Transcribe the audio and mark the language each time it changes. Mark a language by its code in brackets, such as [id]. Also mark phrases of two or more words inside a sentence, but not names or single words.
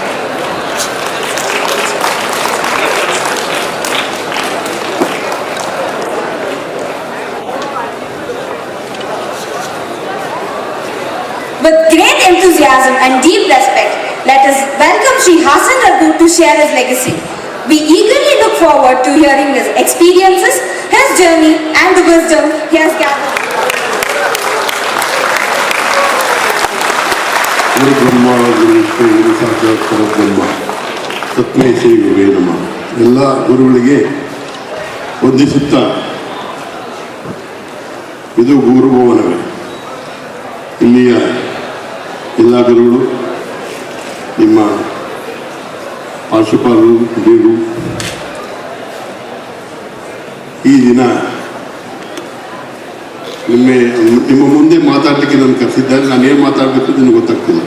[en] With great enthusiasm and deep respect, let us welcome Sri Hassan Raghu to share his legacy. We eagerly look forward to hearing his experiences, his journey, and the wisdom he has gathered. [sa] गुरु ब्रह्मा, गुरु विष्णु, गुरु साक्षात् परब्रह्म, तस्मै श्री गुरवे नमः. [kn] ಎಲ್ಲ ಗುರುಗಳಿಗೆ ವಂದಿಸುತ್ತಾ, ಇದು ಗುರುಭವನವೇ. ಇಲ್ಲಿಯ ಎಲ್ಲ ಗುರುಗಳು, ನಿಮ್ಮ ಪಾರ್ಶ್ವಪಾಲರು, ಹಿರಿಯರು, ಈ ದಿನ ನಿಮ್ಮ ಮುಂದೆ ಮಾತಾಡಲಿಕ್ಕೆ ನಾನು ಕರೆಸಿದ್ದಾಗ ನಾನೇನು ಮಾತಾಡಬೇಕು ನಿನಗೆ ಗೊತ್ತಾಗ್ತಿಲ್ಲ.